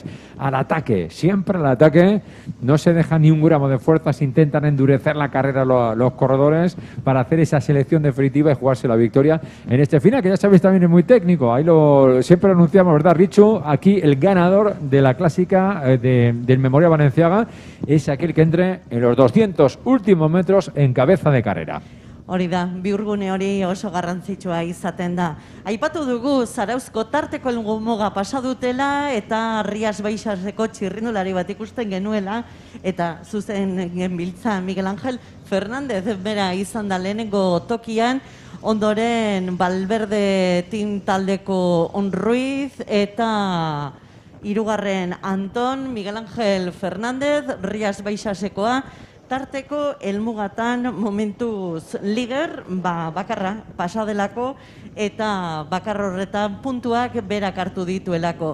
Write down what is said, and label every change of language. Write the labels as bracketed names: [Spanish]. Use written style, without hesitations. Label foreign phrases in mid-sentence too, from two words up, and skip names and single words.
[Spanish] Al ataque, siempre al ataque. No se deja ni un gramo de fuerzas, intentan endurecer la carrera los corredores para hacer esa selección definitiva y jugarse la victoria en este final, que ya sabéis también es muy técnico. Ahí siempre lo anunciamos, ¿verdad, Richu? Aquí el ganador de la clásica del Memorial Balenciaga es aquel que entre en los 200 últimos metros en cabeza de carrera. [Basque] Hori da, bihurgune hori oso garrantzitsua izaten da. Aipatu dugu Zarauzko tarteko muga pasa dutela eta Rias Baixaseko txirrindulari bat ikusten genuela eta zuzen genbiltza Miguel Ángel Fernández bera izan da lehenengo tokian, ondoren Valverde Team taldeko On Ruiz eta hirugarren Anton, Miguel Ángel Fernández, Rias Baixasekoa, tarteko helmugatan momentuz liger, bakarra pasadelako eta bakar horretan puntuak berak hartu dituelako.